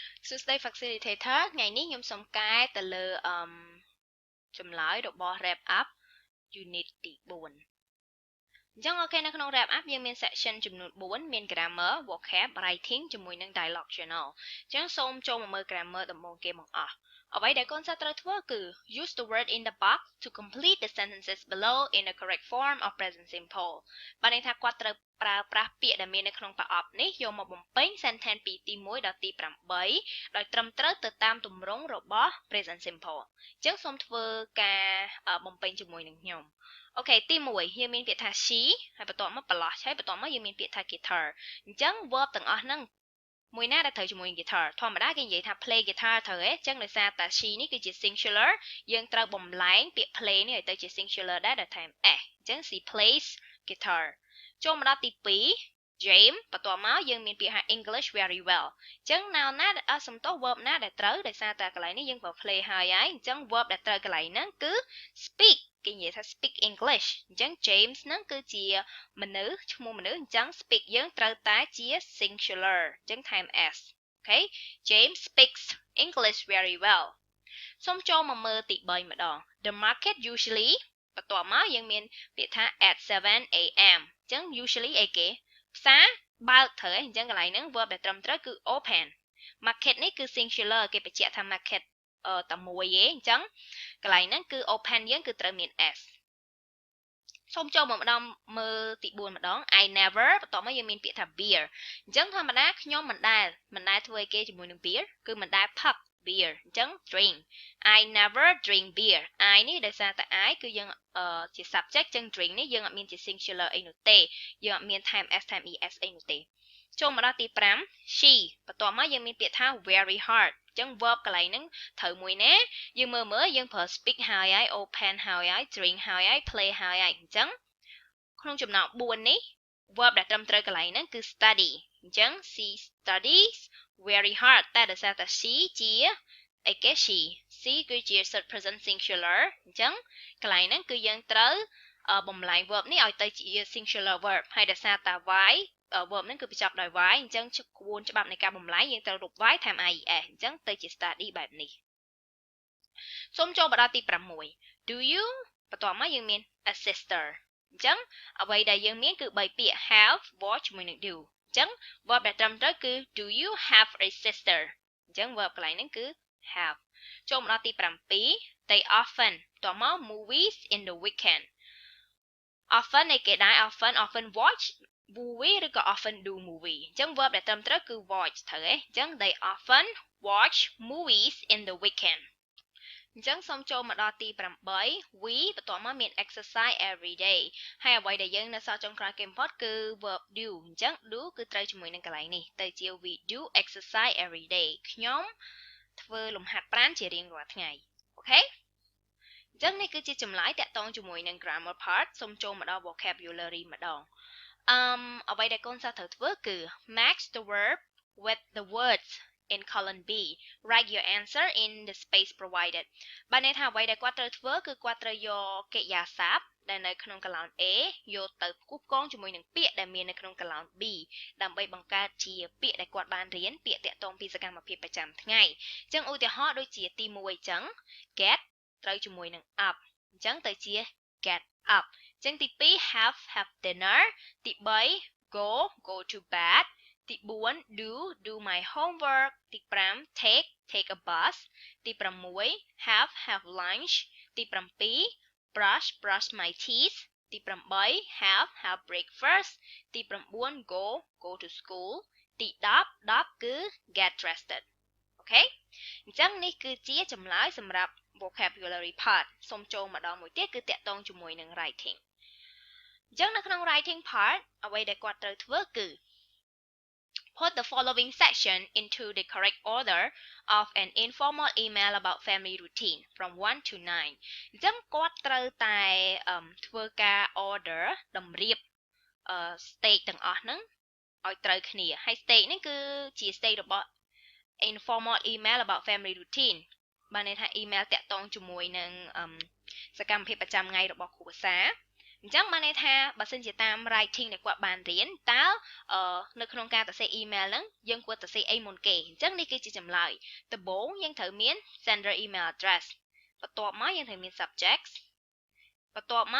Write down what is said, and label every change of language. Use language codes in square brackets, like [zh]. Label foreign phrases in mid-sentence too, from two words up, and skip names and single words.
[en] Tuesday Facilitator [km] ថ្ងៃនេះខ្ញុំសូមកែទៅលើចម្លើយរបស់ Wrap Up Unit ទី4 អញ្ចឹងអូខេនៅក្នុង Wrap Up យើងមាន section ចំនួន4មាន [en] Grammar, Vocab, Writing [km] ជាមួយនឹង Dialogue Journal អញ្ចឹងសូមចូលមកមើល Grammar ដំបូងគេបង្អស់អ្វីដែលកូនសិស្សត្រូវធ្វើគឺ [en] use the word in the box to complete the sentences below in the correct form of present simple [km] បានន័យថាគាត់ត្រូវប្រើប្រាស់ពាក្យដែលមាននៅក្នុងប្រអប់នេះយកមកបំពេញ sentence ពីទី1ដល់ទី 8ដោយត្រឹមត្រូវទៅតាមទម្រង់របស់ [en] present simple [km] អញ្ចឹងសូមធ្វើការបំពេញជាមួយនឹងខ្ញុំអូខេទី1យើងមានពាក្យថា she ហើយបន្ទាប់មក blush ហើយបន្ទាប់មកយើងមានពាក្យថា guitar អញ្ចឹង verb ទាំងអស់ហ្នឹងមួយណាដែលត្រូវជាមួយនឹង guitar ធម្មតាគេនិយាយថា [en] play guitar [km] ត្រូវទេអញ្ចឹងដោយសារតែ she នេះគឺជា singular យើងត្រូវបំលែងពាក្យ play នេះឲ្យទៅជា singular ដែរដោយថែម s អញ្ចឹង [en] she plays guitar [km] ចូលមកដល់ទី 2 James បន្ទាប់មកយើងមានពាក្យថា [en] English very well [km] អញ្ចឹង noun ណាសំដៅ verb ណាដែលត្រូវដោយសារតែកន្លែងនេះយើងប្រើ play ហើយអញ្ចឹង verb ដែលត្រូវកន្លែងហ្នឹងគឺ speak គេនិយាយថា [en] speak English [km] អញ្ចឹង James ហ្នឹងគឺជាមនុស្សឈ្មោះមនុស្សអញ្ចឹង speak យើងត្រូវតែជា singular អញ្ចឹងថែម s អូខេ [en] James speaks English very well [km] សូមចូលមកមើលទី3ម្ដង [en] The market usually [km] បន្ទាប់មកយើងមានពាក្យថា [en] at 7 am [km] អ ញ្ចឹង usually អីគេផ្សារបើកត្រូវអញ្ចឹងកន្លែងហ្នឹង verb ដែលត្រឹមត្រូវគឺ [en] open market [km] នេះគឺ singular គេបញ្ជាក់ថា market តែមួយទេអញ្ចឹងកន្លែងហ្នឹងគឺ open យើងគឺត្រូវមាន s សូមចូលមកម្ដងមើលទី4ម្ដង [en] I never [km] បន្ទាប់មកយើងមានពាក្យថា beer អញ្ចឹងធម្មតាខ្ញុំមិនដែលធ្វើឲ្យគេជាមួយនឹង beer គឺមិន ដែលផឹក beer អញ្ចឹង [en] drink I never drink beer I [km] នេះដោយសារតែ I គឺយើងជា subject អញ្ចឹង drink នេះយើងអត់មានជា singular អីនោះទេយើងអត់មានថែម s ថែម es អីនោះទេចូលមកដល់ទី5 she បន្ទាប់មកយើងមានពាក្យថា very hard អញ្ចឹង verb កន្លែងហ្នឹងត្រូវមួយណាយើងមើលយើងប្រើ speak ហើយ open ហើយ drink ហើយ play ហើយអញ្ចឹងក្នុងចំណោម4នេះ verb ដែលត្រឹមត្រូវកន្លែងហ្នឹងគឺ study អញ្ចឹង she [en] studies very hard [km] តែដោយសារតែ she ជាអីគេ she គឺជា [en] third person singular [km] អញ្ចឹងកន្លែងហ្នឹងគឺយើងត្រូវបំលែង verb នេះឲ្យទៅជា [en] singular verb [km] ហើយដោយសារតែ y verb ហ្នឹងគឺបញ្ចប់ដោយ y អញ្ចឹងក្បួនច្បាប់នៃការបំលែងយើងត្រូវរក y ថែម ies អញ្ចឹងទៅជា study បែបនេះសូមចូលមកដល់ទី6 [en] do you [km] បន្ទាប់មកយើងមាន [en] a sister [km] អញ្ចឹងអ្វីដែលយើងមានគឺ3ពាក្យ [en] have watch [km] ជាមួយនឹង do អញ្ចឹង verb ដែលត្រឹមត្រូវគឺ [en] do you have a sister [km] អញ្ចឹង verb កន្លែងហ្នឹងគឺ have ចូលមកដល់ទី 7 [en] they often [km] បន្ទាប់មក [en] movies in the weekend often [km] ឯគេដែរ [en] often watch movie [km] ឬក៏ [en] often do movie [km] អញ្ចឹង verb ដែលត្រឹមត្រូវគឺ watch ត្រូវទេអញ្ចឹង [en] they often watch movies in the weekend [km] អញ្ចឹងសូមចូលមកដល់ទី8 we បន្ទាប់មកមាន [en] exercise every day [km] ហើយអ្វីដែលយើងនៅសល់ចុងក្រោយ គេបំផុតគឺ [en] verb do [km] អញ្ចឹង do គឺត្រូវជាមួយនឹងកន្លែងនេះទៅជា [en] we do exercise every day [km] ខ្ញុំធ្វើលំហាត់ប្រាណជារៀងរាល់ថ្ងៃអូខេអញ្ចឹងនេះគឺជាចម្លើយតាក់ទងជាមួយ [en] នឹង grammar part [km] សូមចូលមកដល់ [en] vocabulary [km] ម្ដងអ្វីដែលកូនសិស្សត្រូវធ្វើគឺ [en] match the verb with the words in column B write your answer in the space [km] provided បានន័យថាអ្វីដែលគាត់ត្រូវធ្វើគឺគាត់ត្រូវយកកិរិយាសព្ទដែលនៅក្នុងកឡោន A យកទៅផ្គូ ផ្គងជាមួយនឹងពាក្យដែលមាននៅក្នុងកឡោន B ដើម្បីបង្កើតជាពាក្យដែលគាត់បានរៀនពាក្យតាក់ទងពីសកម្មភាពប្រចាំថ្ងៃអញ្ចឹងឧទាហរណ៍ដូចជាទី1អញ្ចឹង get ត្រូវជាមួយនឹង up អញ្ចឹងទៅជា [en] get up [km] អញ្ចឹងទី2 [en] have dinner [km] ទី3 [en] go to bed [km] ទី4 [en] do my homework [km] ទី5 [en] take a bus [km] ទី6 [en] have lunch [km] ទី 7 [en] brush my teeth [km] ទី8 [en] have breakfast [km] ទី9 [en] go to school [km] ទី10គឺ [en] get dressed [km] អូខេអញ្ចឹងនេះគឺជាចម្លើយសម្រាប់ [en] vocabulary part [km] សូមចូលម្ដងមួយទៀតគឺតាក់ទងជាមួយនឹង writing អញ្ចឹងនៅក្នុង [en] writing part [km] អ្វីដែលគាត់ត្រូវធ្វើគឺ [en] Put the following section into the correct order of an informal email about family routine from 1 to 9 [km] អញ្ចឹងគាត់ត្រូវតែធ្វើការ order តម្រៀបstage ទាំងអស់ហ្នឹងឲ្យត្រូវគ្នាហើយ stage នេះគឺជា stage របស់ [en] informal email about family routine [km] បានន័យថា email តាក់ទងជាមួយនឹងសកម្មភាពប្រចាំថ្ងៃរបស់គ្រួសារ អញ្ចឹងបានន័យថាបើសិនជាតាម writing ដែលគាត់បានរៀនតើនៅក្នុងការសរសេរ email ហ្នឹងយើងគួរសរសេរអី មុនគេអញ្ចឹងនេះគឺជាចម្លើយដំបូងយើងត្រូវមាន [en] sender email address [km] បន្ទាប់មកយើងត្រូវមាន subject បន្ទាប់មក